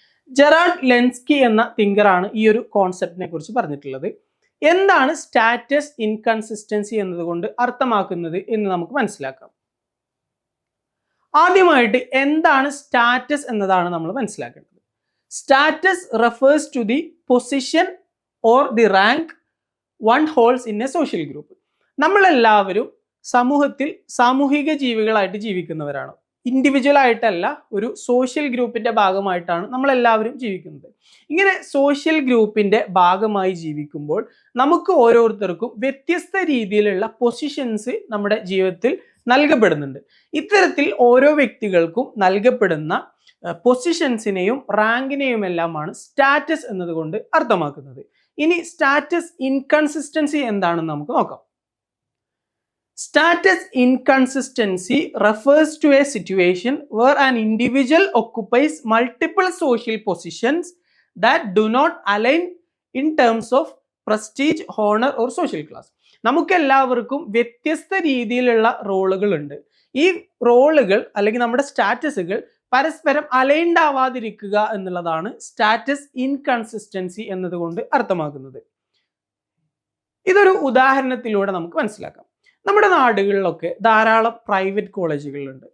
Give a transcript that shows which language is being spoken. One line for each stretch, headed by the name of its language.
Malayalam: Gerard Lensky എന്ന തിങ്കറാണ് ഈ ഒരു കോൺസെപ്റ്റിനെ കുറിച്ച് പറഞ്ഞിട്ടുള്ളത്. എന്താണ് സ്റ്റാറ്റസ് ഇൻകൺസിസ്റ്റൻസി എന്നതുകൊണ്ട് അർത്ഥമാക്കുന്നത് എന്ന് നമുക്ക് മനസ്സിലാക്കാം. ആദ്യമായിട്ട് എന്താണ് സ്റ്റാറ്റസ് എന്നതാണ് നമ്മൾ മനസ്സിലാക്കേണ്ടത്.
English: Status refers to the position or the rank one holds in a social group.
Malayalam: നമ്മളെല്ലാവരും സമൂഹത്തിൽ സാമൂഹിക ജീവികളായിട്ട് ജീവിക്കുന്നവരാണ്. ഇൻഡിവിജ്വൽ ആയിട്ടല്ല, ഒരു സോഷ്യൽ ഗ്രൂപ്പിന്റെ ഭാഗമായിട്ടാണ് നമ്മളെല്ലാവരും ജീവിക്കുന്നത്. ഇങ്ങനെ സോഷ്യൽ ഗ്രൂപ്പിന്റെ ഭാഗമായി ജീവിക്കുമ്പോൾ നമുക്ക് ഓരോരുത്തർക്കും വ്യത്യസ്ത രീതിയിലുള്ള പൊസിഷൻസ് നമ്മുടെ ജീവിതത്തിൽ നൽകപ്പെടുന്നുണ്ട്. ഇത്തരത്തിൽ ഓരോ വ്യക്തികൾക്കും നൽകപ്പെടുന്ന പൊസിഷൻസിനെയും റാങ്കിനെയും എല്ലാമാണ് സ്റ്റാറ്റസ് എന്നതുകൊണ്ട് അർത്ഥമാക്കുന്നത്. ഇനി സ്റ്റാറ്റസ് ഇൻകൺസിസ്റ്റൻസി എന്താണെന്ന് നമുക്ക് നോക്കാം.
English: Status inconsistency refers to a situation where an individual occupies multiple social positions that do not align in terms of prestige, honor or social class.
Malayalam: നമുക്ക് എല്ലാവർക്കും വ്യത്യസ്ത രീതിയിലുള്ള റോളുകൾ ഉണ്ട്. ഈ റോളുകൾ അല്ലെങ്കിൽ നമ്മുടെ സ്റ്റാറ്റസുകൾ പരസ്പരം അലൈൻഡ് ആവാതിരിക്കുക എന്നുള്ളതാണ് സ്റ്റാറ്റസ് ഇൻകൺസിസ്റ്റൻസി എന്നതുകൊണ്ട് അർത്ഥമാക്കുന്നത്. ഇതൊരു ഉദാഹരണത്തിലൂടെ നമുക്ക് മനസ്സിലാക്കാം. നമ്മുടെ നാടുകളിലൊക്കെ ധാരാളം പ്രൈവറ്റ് കോളേജുകളുണ്ട്.